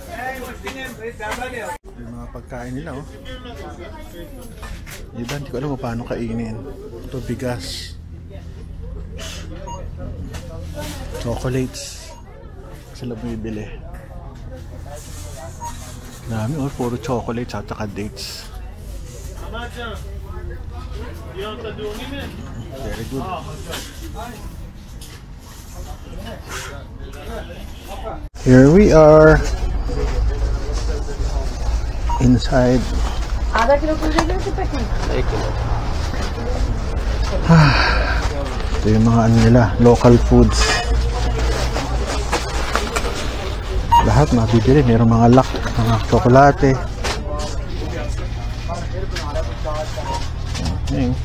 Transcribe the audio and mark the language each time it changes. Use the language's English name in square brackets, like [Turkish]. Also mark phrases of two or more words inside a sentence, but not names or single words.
[Filipino] Yung mga pagkain nila, oh. Diba, hindi ko alam paano kainin. Ito, bigas. Chocolates. Sila bumibili. Dami, oh, puro chocolates at saka dates. [English] Very good. Here we are inside. [Hindi] आधा किलो कुल देंगे उसे पैकिंग [Filipino] 1 kilo. Ito yung mga ano nila, [English] local foods. [Filipino] Lahat mabibili, mayroong mga lock, mga tsokolate. Okay.